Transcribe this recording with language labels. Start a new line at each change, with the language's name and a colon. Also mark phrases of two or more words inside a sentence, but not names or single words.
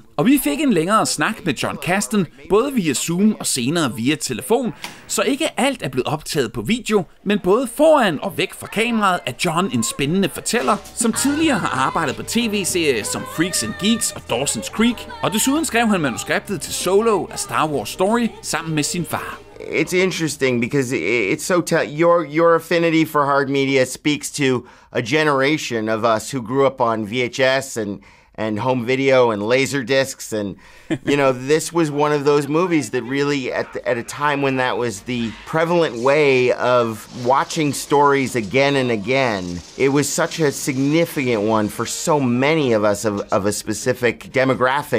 Danish: Og vi fik en længere snak med Jon Kasdan, både via Zoom og senere via telefon, så ikke alt er blevet optaget på video, men både foran og væk fra kameraet er Jon en spændende fortæller, som tidligere har arbejdet på tv-serier som Freaks and Geeks og Dawson's Creek, og desuden skrev han manuskriptet til Solo, A Star Wars Story, sammen med sin far.
English: It's interesting because it's so your affinity for hard media speaks to a generation of us who grew up on VHS and home video and laser discs, and this was one of those movies that really at a time when that was the prevalent way of watching stories again and again, it was such a significant one for so many of us of a specific demographic.